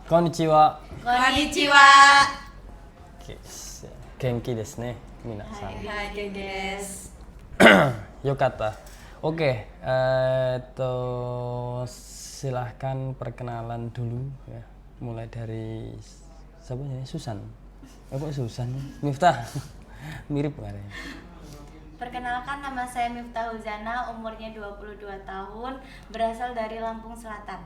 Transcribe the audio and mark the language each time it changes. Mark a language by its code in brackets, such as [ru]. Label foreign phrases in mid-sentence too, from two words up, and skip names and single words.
[ja] Konnichiwa. Konnichiwa. 元気ですね、皆さん. はい、元気です. Yokata. [id] Oke, silahkan perkenalan dulu ya. Mulai dari siapa ya? Susan. Kok Susan? Miftah. Mirip kayaknya. Perkenalkan, nama saya Miftah Huzana, umurnya 22 tahun, berasal dari Lampung Selatan.